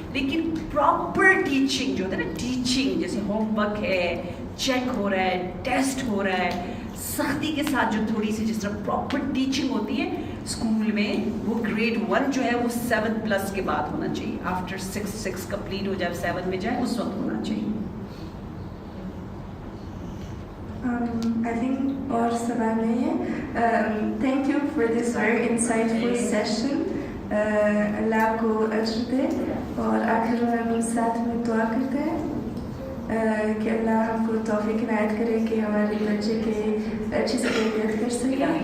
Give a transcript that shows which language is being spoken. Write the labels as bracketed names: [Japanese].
[Hindi] लेकिन proper teaching जो होता है ना, टीचिंग जैसे होमवर्क है, चेक हो रहा है, टेस्ट हो रहा है, सख्ती के साथ जो थोड़ी सी जिस तरह प्रॉपर टीचिंग होती है स्कूल में, वो ग्रेड 1 जो है वो 7+ के बाद होना चाहिए. आफ्टर 6 कंप्लीट हो जाए, 7 में जाए, उस वक्त होना चाहिए. [English] I think [Hindi] और सवाल नहीं है. [English] Thank you for this very insightful session. [Hindi] अल्लाह को अज्र दे. और आखिर में हम साथ में दुआ करते हैं कि अल्लाह हमको तौफीक इनायत करे कि हमारे बच्चे के अच्छी से तरबियत कर सकें.